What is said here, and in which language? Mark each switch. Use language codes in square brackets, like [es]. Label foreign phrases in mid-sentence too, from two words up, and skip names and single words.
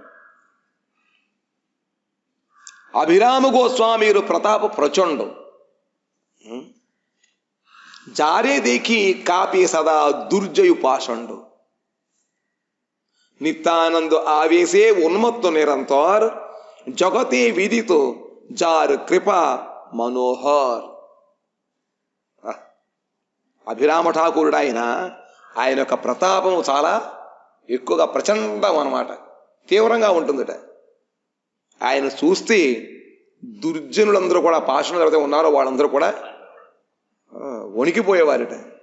[bn] অভিরাম গোস্বামীর প্রতাপ প্রচন্ড, যারে দেখি কাপে সদা দুর্জয় পাষণ্ড। নিত্যানন্দ আবেশে উন্মত্ত নিরন্তর, জগতে বিদিত যার কৃপা మనోహర్। [te] అభిరామ ఠాకూరుడు ఆయన యొక్క ప్రతాపం చాలా ఎక్కువగా ప్రచండం అన్నమాట, తీవ్రంగా ఉంటుందట। ఆయన చూస్తే దుర్జనులందరూ కూడా, పాషణులు ఎవరైతే ఉన్నారో వాళ్ళందరూ కూడా వణికిపోయేవారట।